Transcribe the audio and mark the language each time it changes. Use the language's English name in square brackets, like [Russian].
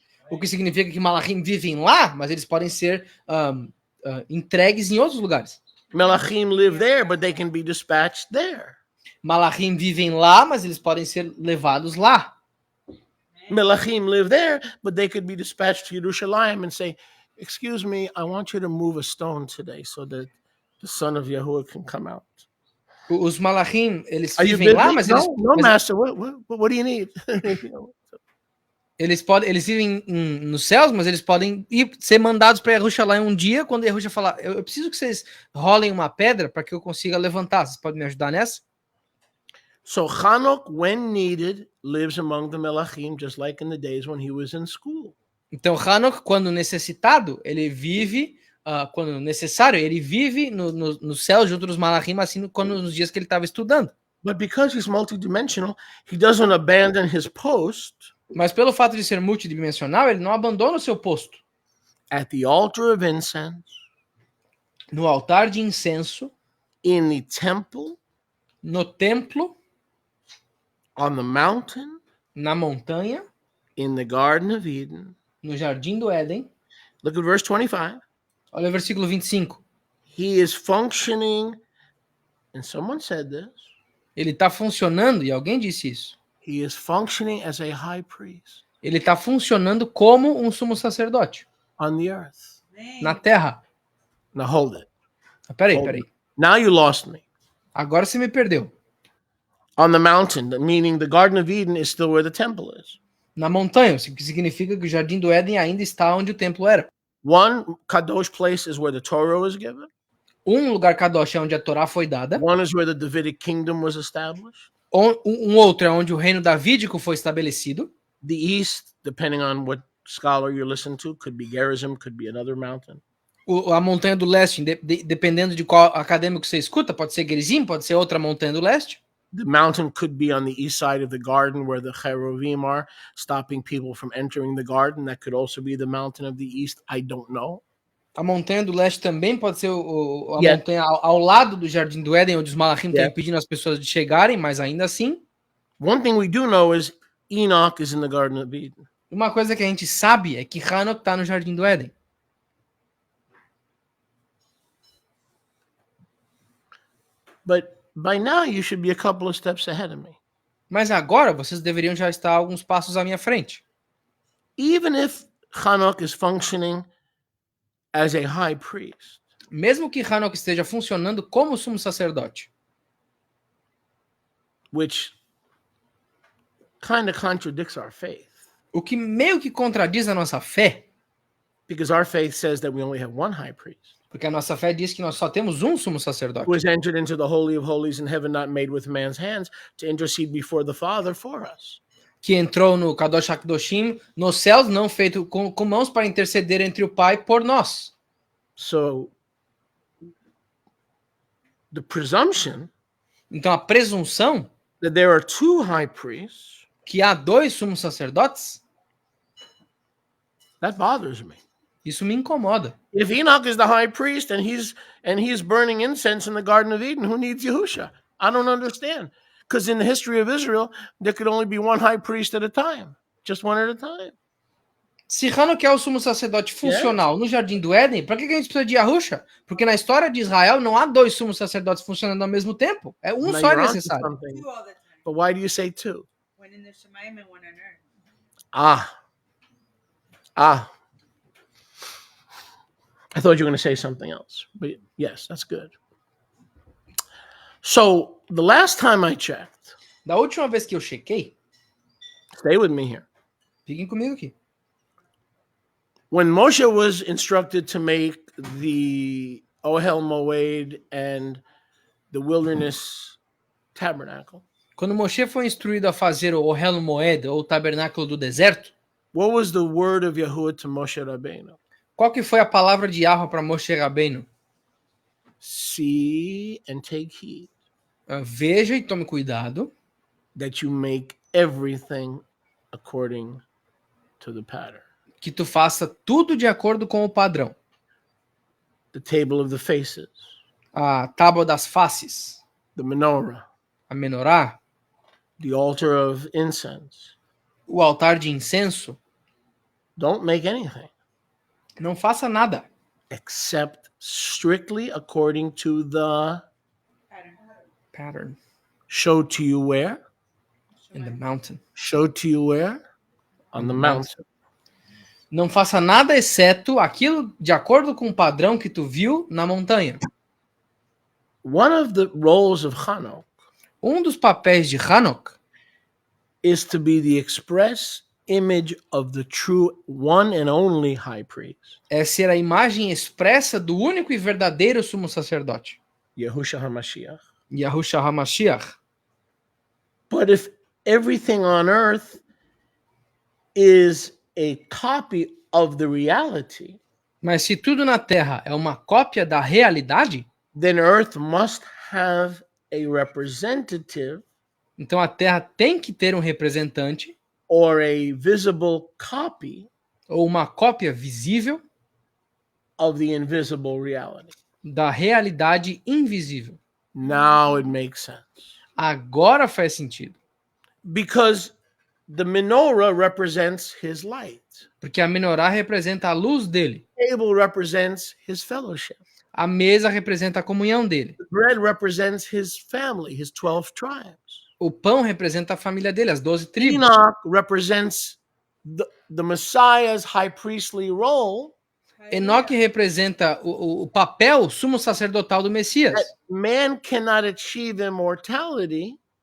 [Portuguese] O que significa que Malachim vivem lá, mas eles podem ser entregues em outros lugares. [English] Malachim live there, but they can be dispatched there. [Portuguese] Malachim vivem lá, mas eles podem ser levados lá. [English] Malachim live there, but they could be dispatched to Yerushalayim and say, excuse me, I want you to move a stone today so that the son of Yahuwah can come out. [Portuguese] Os Malachim, eles vivem lá, mas eles... [English] No, master, what do you need? [Portuguese] Eles vivem nos céus, mas eles podem ser mandados para Yerushalayim um dia, quando Yerusha falar, eu preciso que vocês rolem uma pedra para que eu consiga levantar. Vocês podem me ajudar nessa? [English] So Enoch, when needed, lives among the Melachim, just like in the days when he was in school. [Portuguese] Então Enoch, quando necessitado, ele vive, quando necessário, ele vive no céu junto dos Malachim, assim nos dias que ele estava estudando. [English] But because he's multidimensional, he doesn't abandon his post. [Portuguese] Mas pelo fato de ser multidimensional, ele não abandona o seu posto. [English] At the altar of incense. [Portuguese] No altar de incenso. [English] In the temple. [Portuguese] No templo. [English] On the mountain. [Portuguese] Na montanha. [English] In the Garden of Eden. [Portuguese] No Jardim do Éden. [English] Look at verse 25. [Portuguese] Olha o versículo 25. [English] He is functioning, and someone said this. [Portuguese] Ele está funcionando, e alguém disse isso. [English] He is functioning as a high priest. [Portuguese] Ele está funcionando como um sumo sacerdote. [English] On the earth. [Portuguese] Na terra. [English] Now hold it. [Portuguese] Peraí. [English] Now you lost me. [Portuguese] Agora você me perdeu. [English] On the mountain, meaning the Garden of Eden is still where the temple is. [Portuguese] Na montanha, o que significa que o Jardim do Éden ainda está onde o templo era. [English] One kadosh place is where the Torah was given. [Portuguese] Um lugar kadosh é onde a Torá foi dada. [English] One is where the Davidic kingdom was established. [Portuguese] Um outro é onde o reino davídico foi estabelecido. [English] The east, depending on what scholar you listen to, could be Gerizim, could be another mountain. [Portuguese] A montanha do leste, dependendo de qual acadêmico você escuta, pode ser Gerizim, pode ser outra montanha do leste. [English] The mountain could be on the east side of the garden where the cheruvim are, stopping people from entering the garden. That could also be the mountain of the east. I don't know. [Portuguese] A montanha do leste também pode ser a montanha ao lado do Jardim do Éden, onde os malachim estão impedindo as pessoas de chegarem, mas ainda assim. [English] One thing we do know is Enoch is in the Garden of Eden. [Portuguese] Uma coisa que a gente sabe é que Enoch está no Jardim do Éden. [English] But by now you should be a couple of steps ahead of me. [Portuguese] Mas agora vocês deveriam já estar alguns passos à minha frente. [English] Even if Enoch is functioning as a high priest, [Portuguese] mesmo que Enoch esteja funcionando como sumo sacerdote, [English] which kind of contradicts our faith. [Portuguese] O que meio que contradiz a nossa fé. [English] Because our faith says that we only have one high priest. [Portuguese] Porque a nossa fé diz que nós só temos um sumo sacerdote. [English] Who has entered into the holy of holies in heaven, not made with man's hands, to intercede before the Father for us. [Portuguese] Que entrou no Kadosh HaKadoshim, nos céus, não feito com mãos, para interceder entre o Pai por nós. [English] So, the presumption, [Portuguese] então a presunção, [English] that there are two high priests, [Portuguese] que há dois sumos sacerdotes, [English] that bothers me. [Portuguese] Isso me incomoda. [English] If Enoch is the high priest and he's burning incense in the Garden of Eden, who needs Yahusha? I don't understand. Because in the history of Israel, there could only be one high priest at a time. Just one at a time. [Portuguese] Se Enoch é o sumo sacerdote funcional no Jardim do Éden, para que a gente precisa de Yahusha? Porque na história de Israel não há dois sumos sacerdotes funcionando ao mesmo tempo. É um só necessário. [English] But why do you say two? One in the Shemaim and one on earth. I thought you were going to say something else. But yes, that's good. So, the last time I checked. [Portuguese] Da última vez que eu chequei. [English] Stay with me here. [Portuguese] Fiquem comigo aqui. [English] When Moshe was instructed to make the Ohel Moed and the wilderness tabernacle. [Portuguese] Quando Moshe foi instruído a fazer o Ohel Moed, ou tabernáculo do deserto. [English] What was the word of Yahuwah to Moshe Rabbeinu? [Portuguese] Qual que foi a palavra de Yahweh para Moshe Rabbeinu? [English] See and take heed. [Portuguese] Veja e tome cuidado. [English] That you make everything according to the pattern. [Portuguese] Que tu faça tudo de acordo com o padrão. [English] The table of the faces. [Portuguese] A tábua das faces. [English] The menorah. [Portuguese] A menorá. [English] The altar of incense. [Portuguese] O altar de incenso. [English] Don't make anything. [Portuguese] Não faça nada. [English] Except strictly according to the pattern. Showed to you where? In the mountain. Showed to you where? On the mountain. [Portuguese] Não faça nada exceto aquilo de acordo com o padrão que tu viu na montanha. [English] One of the roles of Enoch. [Portuguese] Dos papéis de Enoch [English] is to be the express image of the true one and only high priest. [Portuguese] É ser a imagem expressa do único e verdadeiro sumo sacerdote. [English] Yahushua HaMashiach. [Portuguese] Yahushua HaMashiach. [English] But if everything on earth is a copy of the reality, [Portuguese] mas se tudo na terra é uma cópia da realidade, [English] then earth must have a representative. [Portuguese] Então a terra tem que ter um representante. [English] Or a visible copy. [Portuguese] Ou uma cópia visível. [English] Of the invisible reality. [Portuguese] Da realidade invisível. [English] Now it makes sense. [Portuguese] Agora faz sentido. [English] Because the menorah represents his light. [Portuguese] Porque a menorá representa a luz dele. [English] The table represents his fellowship. [Portuguese] A mesa representa a comunhão dele. [English] The bread represents his family, his 12 tribes. [Portuguese] O pão representa a família dele, as 12 tribos. [English] Enoch represents the Messiah's high priestly role. [Portuguese] Enoch representa o papel sumo sacerdotal do Messias. [English] Man cannot achieve immortality.